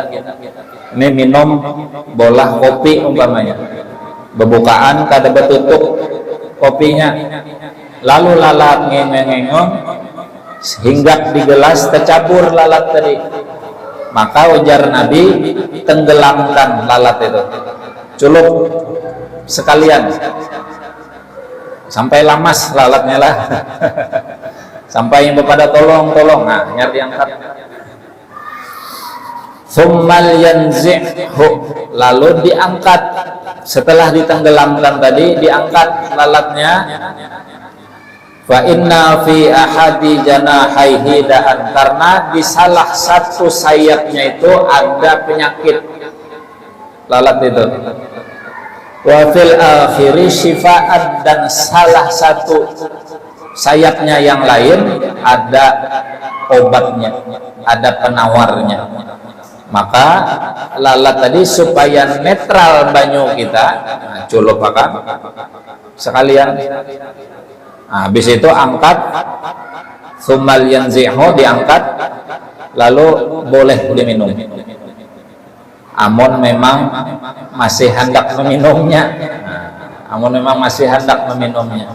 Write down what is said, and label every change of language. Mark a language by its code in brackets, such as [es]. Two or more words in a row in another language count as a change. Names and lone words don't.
[bjn] Ini minum bolah kopi umpamanya, bebukaan kada betutup kopinya, lalu lalat ngengeng-ngengong hinggap di gelas, tercampur lalat tadi, maka ujar Nabi, tenggelamkan lalat itu, culup sekalian sampai lamas lalatnya lah. Sampai yang kepada tolong, nah nyari diangkat. [ar] ثم لينزعه, [id] lalu diangkat setelah ditenggelamkan tadi, diangkat lalatnya. [ar] فإن في أحد جناحيه داء, [id] karena di salah satu sayapnya itu ada penyakit lalat itu. [ar] وفي الآخر شفاء, [id] dan salah satu sayapnya yang lain ada obatnya, ada penawarnya. [bjn] Maka lalat tadi supaya netral banyu kita, nah, culupakan sekalian. Nah, habis itu angkat, [ar] ثم لينزعه, [bjn] diangkat, lalu boleh diminum. Amun memang masih hendak meminumnya, amun memang masih hendak meminumnya.